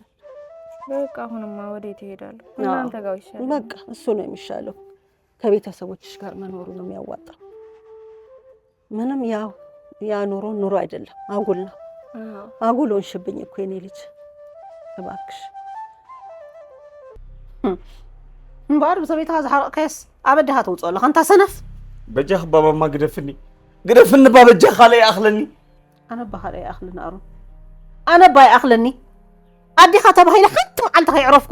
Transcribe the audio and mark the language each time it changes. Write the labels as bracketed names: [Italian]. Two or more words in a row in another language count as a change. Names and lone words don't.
[Amharic] በቃ አሁንማ ወዴት እሄዳለሁ? እናንተ ጋር ይሻላል። በቃ እሱ ነው የሚሻለው። ከቤተሰቦችሽ ጋር መኖሩ ነው የሚያዋጣው። ምንም ያ ኑሮ አይደለም፣ አጉል ነው። አጉል ሆንሽብኝ እኮ የኔ ልጅ እባክሽ። [Tigrinya] እምበኣር ብሰበይትኻ ዝሓረቕካየስ ኣብ ኣድኻ ተውፅኦ ኣለኻ እንታ ሰነፍ። በጃኽ ባባማ ግደፍኒ ባበጃኽ ካልእ ይኣኽለኒ። ኣነ ባ ካልእ ይኣኽለኒ ኣሮን፣ ኣነ ባ ይኣኽለኒ። ኣዲኻ ተባሂለ ሓንቲ መዓልቲ ከይዕረፍኩ